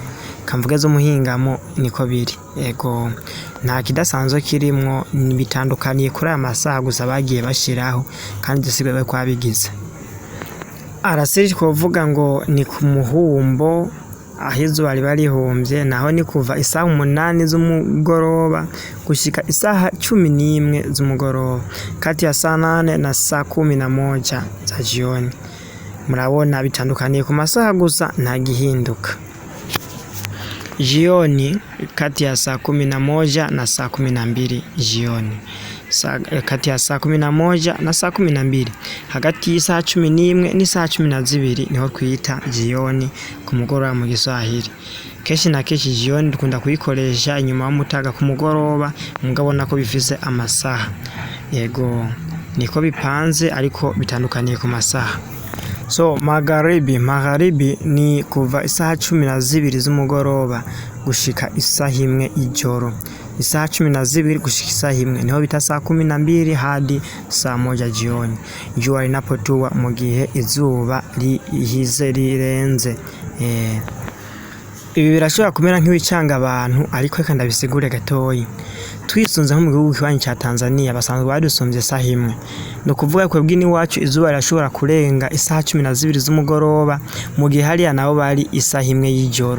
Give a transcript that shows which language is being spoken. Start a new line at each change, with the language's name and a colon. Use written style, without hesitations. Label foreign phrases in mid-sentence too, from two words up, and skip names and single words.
Rundi: Kamvuga z'umuhingamo niko biri. Yego nta kidasanzwe kirimo, bitandukaniye kuri aya masaha gusa bagiye bashiraho, kandi dusigwe kwabigize. Alasiri twavuga ngo ni ku muhumbo aho izuba riba rihumbye, naho ni kuva isaha 8 z'umugoroba gushika isaha 11 z'umugoroba,
Swahili: kati ya saa 8 na saa 11 za jioni.
Rundi: Murabona bitandukaniye ku masaha gusa, nta gihinduka.
Swahili: Jioni kati ya saa 11 na saa 12 jioni. Kati ya saa 11 na saa 12,
Rundi: hagati y'isaha 11 n'isaha 12 niho twita jioni ku mugoroba mu Giswahili. Kenshi na kenshi jioni dukunda kuyikoresha inyuma y'umutaga ku mugoroba, mugabona ko bifise amasaha. Yego niko bipanze, ariko bitandukaniye ku masaha. Magharibi ni kuva isaha 12 z'umugoroba gushika isaha 1 y'ijoro. isaha 12 gushika isaha 1 niho bita
Swahili: saa 12 hadi saa 1 jioni jua linapotua
Rundi: mu gihe izuba rihize rirenze. Ibi birashobora kumera nk'ibicanga abantu ariko reka ndabisigure gatoyi. Twisunze nko mu gihugu kibanyi ca Tanzania basanzwe badusumbye isaha 1. No kuvuga ko bw'ini wacu izuba rirashobora kurenga isaha 12 z'umugoroba mu gihe hariya nabo bari isaha 1 y'ijoro.